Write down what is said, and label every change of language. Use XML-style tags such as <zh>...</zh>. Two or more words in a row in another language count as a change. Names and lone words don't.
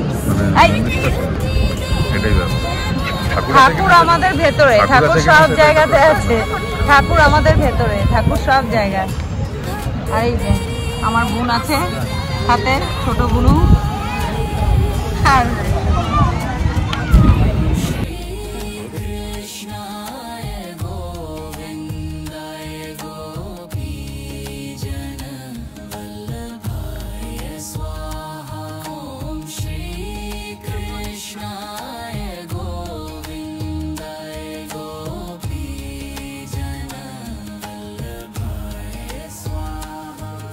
<bn>এই! এটাই ব্যাপার। ঠাকুর আমাদের ভেতরে, ঠাকুর সব জায়গাতে আছে, ঠাকুর আমাদের ভেতরে, ঠাকুর সব জায়গায়। আর এই যে আমার বোন আছে সাথে, ছোট বুনু। আর</bn> <sa>कृष्णाय गोविंदाय गोपी जन वल्लभाय स्वाहा। ओम श्री कृष्णाय गोविंदाय गोपी जन वल्लभाय स्वाहा।</sa>